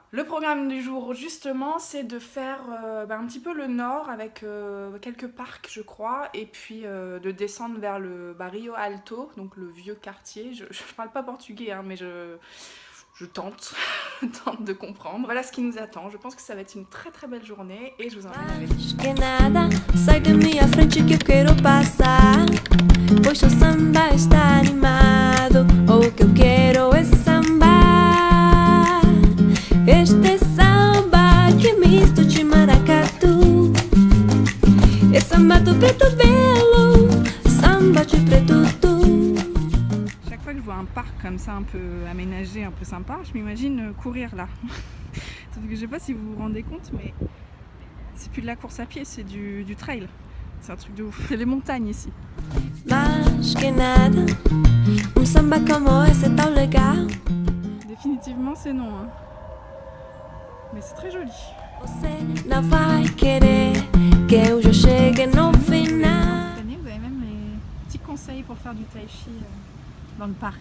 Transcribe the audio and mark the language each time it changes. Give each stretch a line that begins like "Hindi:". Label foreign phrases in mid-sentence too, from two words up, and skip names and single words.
French: Le programme du jour, justement, c'est de faire un petit peu le nord avec quelques parcs, je crois, et puis de descendre vers le Rio Alto, donc le vieux quartier. Je parle pas portugais, hein, mais je tente de comprendre. Voilà ce qui nous attend. Je pense que ça va être une très très belle journée et je vous emmène avec.
Portuguese: Que nada, sai da minha frente que eu quero passar. Pois seu samba está animado. O que eu quero é sambar. Este samba que misto de maracatu. É samba do preto belo, samba de preto tu.
French: Chaque fois que je vois un parc comme ça un peu aménagé, un peu sympa, je m'imagine courir là. Sauf que je sais pas si vous vous rendez compte, mais c'est plus de la course à pied, c'est du trail. C'est un truc de ouf. C'est les montagnes ici.
Portuguese: Mais que nada, samba como esse é tão legal.
French: Définitivement c'est non, hein. Mais c'est très joli.
Portuguese: Você não vai querer que eu já chegue no final.
French: Cette année, vous avez même les petits conseils pour faire du tai chi dans le parc.